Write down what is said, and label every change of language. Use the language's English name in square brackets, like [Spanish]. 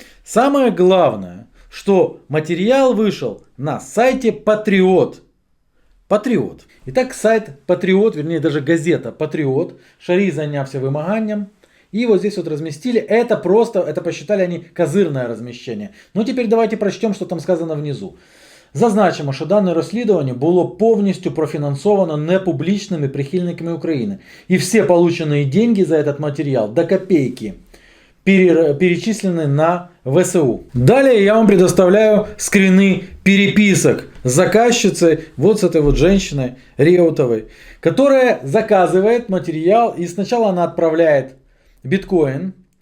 [Russian] Самое главное, что материал вышел на сайте Патриот. Итак, сайт Патриот, вернее даже газета Патриот. Шарий занялся вымоганием. И вот здесь вот разместили. Это посчитали они козирное размещение. Ну теперь давайте прочтем, что там сказано внизу. [Ukrainian] Зазначимо, що дане розслідування було повністю профінансовано непублічними прихильниками України. [Russian] И все полученные деньги за этот материал до копейки перечислены на ВСУ. Далее я вам предоставляю скрины переписок с заказчицей, вот с этой вот женщиной Реутовой, которая заказывает материал, и сначала она отправляет биткоин.